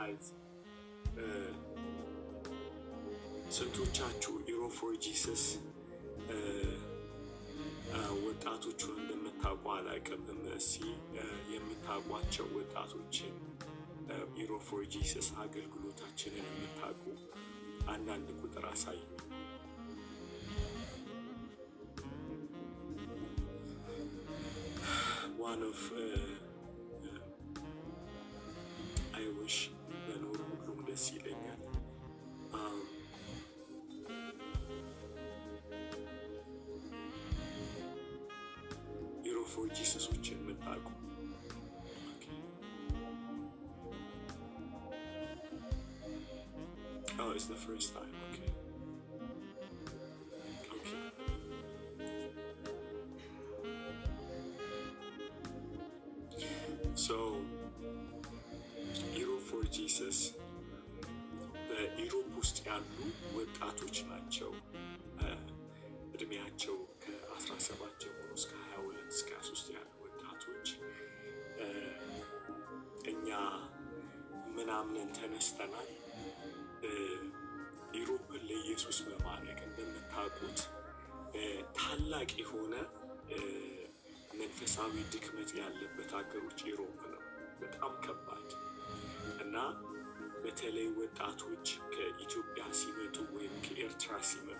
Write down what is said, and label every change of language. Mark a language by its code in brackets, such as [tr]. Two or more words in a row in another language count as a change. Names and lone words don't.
[am] ስንቶቻችሁ ኢሮፕ ፎር ጂሰስ ወጣቶቹን እንደምታውቁ አላውቅም። እስኪ የምታውቋቸው ወጣቶችን ኢሮፕ ፎር ጂሰስ አገልግሎታችንን የምታውቁ አንዳንድ ቁጥር አሳዩ። [en] one of I wish [am] በኖሩ ሁሉም ደስ ይለኛል። ኢሮፕ ፎር ጂሰሶችን የምታውቁ [en] Oh, it's the first time. Okay. So, [am] ኢሮፕ ፎር ጂሰስ በኢሮፕ ውስጥ ያሉ ወጣቶች ናቸው። እድሜያቸው ከ17 ጀምሮ እስከ 22 እስከ 23 ያሉ ወጣቶች እኛ ምናምንን ተነስተናል። ኢሮፕን ለኢየሱስ በማድረግ እንደምታውቁት ታላቅ የሆነ መንፈሳዊ ድክመት ያለበት ሀገሮች ኢሮፕ ነው። በጣም ከባድ እና በተለይ ወጣቶች ከኢትዮጵያ ሲመጡ ወይም ከኤርትራ ሲመጡ